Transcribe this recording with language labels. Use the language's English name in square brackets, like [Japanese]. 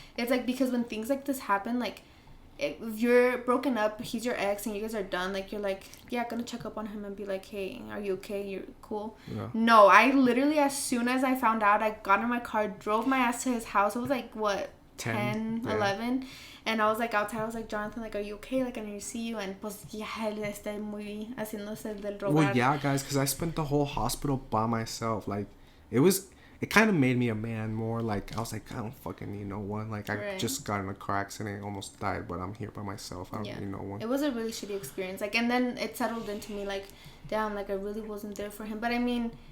[English] It's like, because when things like this happen, like, if you're broken up, he's your ex, and you guys are done, like, you're like, yeah, gonna check up on him and be like, hey, are you okay? You're cool? Yeah. No, I literally, as soon as I found out, I got in my car, drove my ass to his house. It was like, what, 10 yeah. 11? And I was like outside, I was like, Jonathan, like, are you okay? Like, I need to see you. [Spanish] And pues, yeah, él está muy haciéndose del rogar. [English] Well, yeah, guys, because I spent the whole hospital by myself. Like, it kind of made me a man more. Like, I was like, I don't fucking need no one. Like, I just got in a car accident, almost died, but I'm here by myself. I don't need no one. It was a really shitty experience. Like, and then it settled into me, like, damn, like, I really wasn't there for him. But I mean,